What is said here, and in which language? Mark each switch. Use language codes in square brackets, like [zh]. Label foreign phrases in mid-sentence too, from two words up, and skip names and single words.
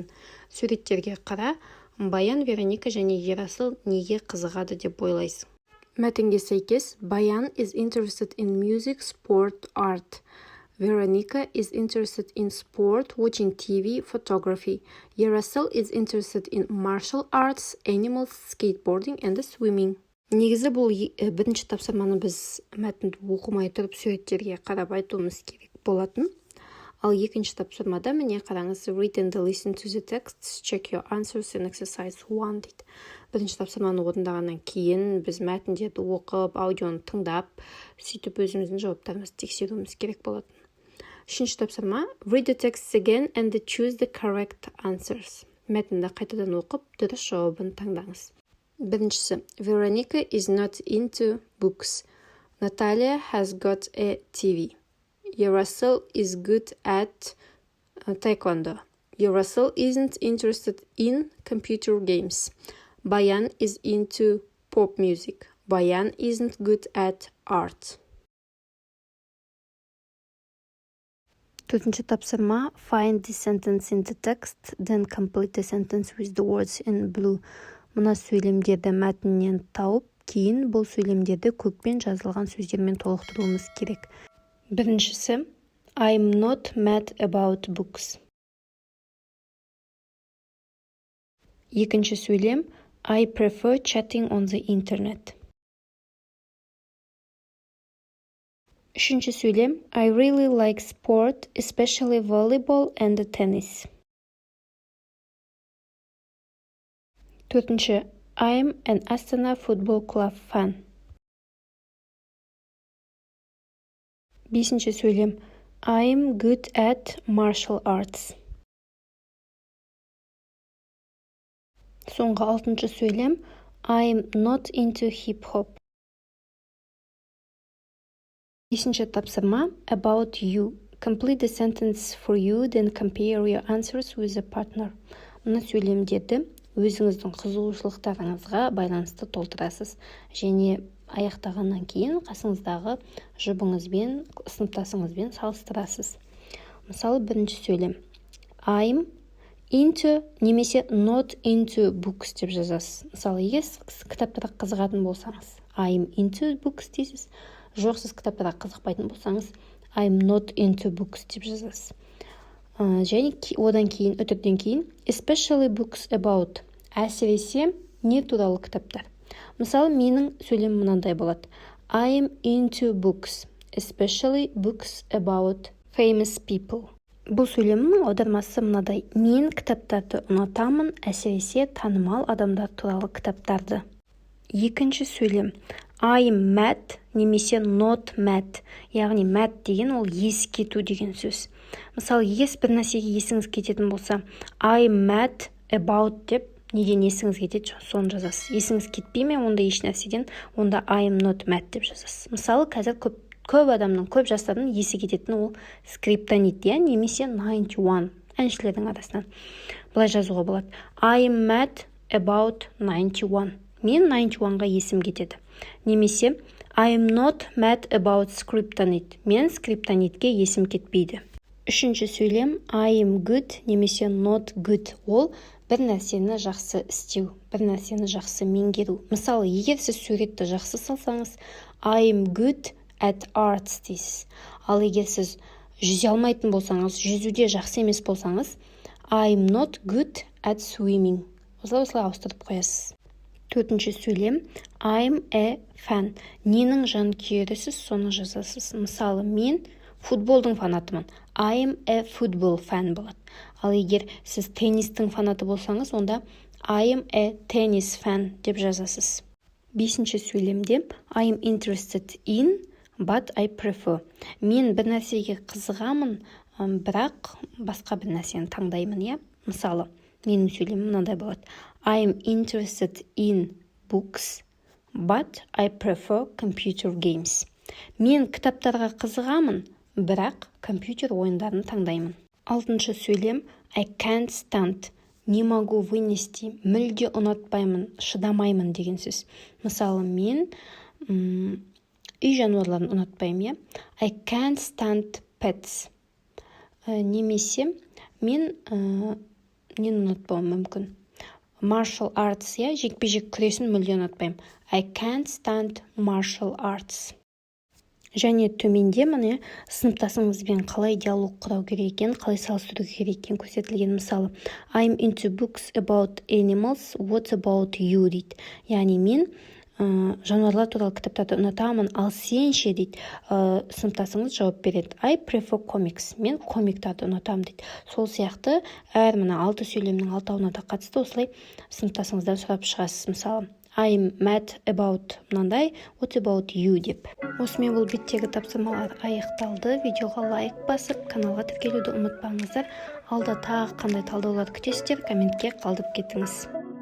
[kk] Суреттерге қара. Баян, Вероника және Ерасыл неге қызығады деп ойлайсың? Мәтінге сәйкес, [en] Баян is interested in music, sport, art. Veronica is interested in sport, watching TV, photography. Ерасыл is interested in martial arts, animals, skateboarding and swimming. [kk] Негізі бұл бірінші тапсырманы біз мәтінді оқымай тұрып суреттерге қарап айтуымыз керек болатын. Ал екінші тапсырмада міне қараңыз, [en] read and listen to the texts, check your answers in exercise 1 дейді. [kk] Бірінші тапсырманы орындағаннан кейін біз мәтіндерді оқып, аудионы тыңдап, сөйтіп өзіміздің жауаптарымызды тексеруіміз керек болатын. Үшінші тапсырма, [en] read the texts again and choose the correct answers. [kk] Мәтінді қайтадан оқып, дұрыс жауабын таңдаңыз. Біріншісі, [en] Veronica is not into books. Natalia has got a TV. Ерасыл is good at taekwondo. Ерасыл isn't interested in computer games. Баян is into pop music. Баян isn't good at art. [kk] Төртінші тапсырма [en] find the sentence in the text, then complete the sentence with the words in blue. [kk] Мына сөйлемдерді мәтіннен тауып, кейін бұл сөйлемдерді көкпен жазылған сөздермен толықтыруымыз керек. [en] Біріншісі I'm not mad about books. [kk] Екінші сөйлем [en] I prefer chatting on the internet. [kk] Үшінші сөйлем [en] I really like sport, especially volleyball and tennis. Төртінші I'm an Astana Football Club fan. [kk] Бесінші сөйлем [en] I'm good at martial arts. [kk] Соңғы алтыншы сөйлем [en] I'm not into hip-hop. [kk] Бесінші тапсырма [en] about you. Complete the sentence for you, then compare your answers with a partner. [kk] Мына сөйлемдерді өзіңіздің қызығушылықтарыңызға байланысты толтырасыз. Және аяқтағаннан кейін қасыңыздағы жұбыңызбен, сыныптасыңызбен салыстырасыз. Мысалы, бірінші сөйлем [en] I'm into [kk] немесе [en] not into books [kk] деп жазасыз. Мысалы, егер сіз кітаптарға қызығатын болсаңыз, [en] I'm into books дейсіз. [kk] Жоқ, сіз кітаптарға қызықпайтын болсаңыз, [en] I'm not into books [kk] деп жазасыз. Және одан кейін, үтірден кейін, [en] especially books about, [kk] әсіресе не туралы кітаптар. Мысалы, менің сөйлем мынандай болады. [en] I'm into books, especially books about famous people. [kk] Бұл сөйлемнің аудармасы мынадай. Мен кітаптарды ұнатамын, әсіресе танымал адамдар туралы кітаптарды. Екінші сөйлем [en] I'm mad немесе not mad. [kk] Яғни mad деген ол есі кету деген сөз. Мысалы, егер бір нәрсеге есіңіз кететін болса, [en] I'm mad about [kk] деп неден есіңіз кетеді, соны жазасыз. Есіңіз кетпей ме онда еш нәрседен, онда [en] I'm not mad [kk] деп жазасыз. Мысалы, қазір көп адамның, көп жастардың есі кететін ол скриптонит, немесе 91 әншілердің арасынан. Бұлай жазуға болады. [en] I'm mad about 91. [kk] Мен 91-ға есім кетеді. [en] Немесе I'm not mad about скриптонит. [kk] Мен скриптонитке есім кетпейді. Үшінші сөйлем [en] I'm good немесе not good. [kk] Ол бір нәрсені жақсы істеу, бір нәрсені жақсы меңгеру. Мысалы, егер сіз суретті жақсы салсаңыз, [en] I'm good at arts дейсіз. [kk] Ал егер сіз жүзе алмайтын болсаңыз, жүзуде жақсы емес болсаңыз, [en] I'm not good at swimming. [kk] Осылай ауыстырып қоясыз. Төртінші сөйлем [en] I'm a fan. [kk] Ненің жанкүйерісіз, соны жазасыз. Мысалы, мен футболдың фанатымын. [en] I'm a football fan [kk] болады. Ал егер сіз теннистің фанаты болсаңыз, онда [en] I'm a tennis fan [kk] деп жазасыз. Бесінші сөйлемде [en] I'm interested in, but I prefer. [kk] Мен бір нәрсеге қызығамын, бірақ басқа бір нәрсені таңдаймын, Мысалы, менің сөйлемім мынандай болады. [en] I'm interested in books, but I prefer computer games. [kk] Мен кітаптарға қызығамын, бірақ компьютер ойындарын таңдаймын. Алтыншы сөйлем [en] I can't stand. [ru] Не могу вынести, [kk] мүлде ұнатпаймын, шыдамаймын деген сөз. Мысалы, мен үй жануарларын ұнатпаймын, [en] I can't stand pets. [kk] Немесе мен нені ұнатпауым мүмкін. [en] Martial arts, [kk] жекпе-жек күресін мүлде ұнатпаймын. [en] I can't stand martial arts. [kk] Және төменде міне сыныптасыңызбен қалай диалог құрау керек екен, қалай салыстыру керек екен көрсетілген. Мысалы, [en] I'm into books about animals, what about you дейді. [kk] Яғни мен жануарлар туралы кітаптарды ұнатамын, ал сен ше дейді. Сыныптасыңыз жауап береді. [en] I prefer comics. [kk] Мен комиктарды ұнатамын дейді. Сол сияқты әр мына 6 сөйлемнің 6-ауына да қатысты осылай сыныптасыңыздан сұрап шығасыз. Мысалы, [en] I'm mad about мынандай, what about you деп. [kk] Осымен бұл беттегі тапсырмалар аяқталды. Видеоға лайк басып, каналға тіркелуді ұмытпаңыздар. Алда тағы қандай талдаулар күтесіздер, комментке қалдырып кетіңіз.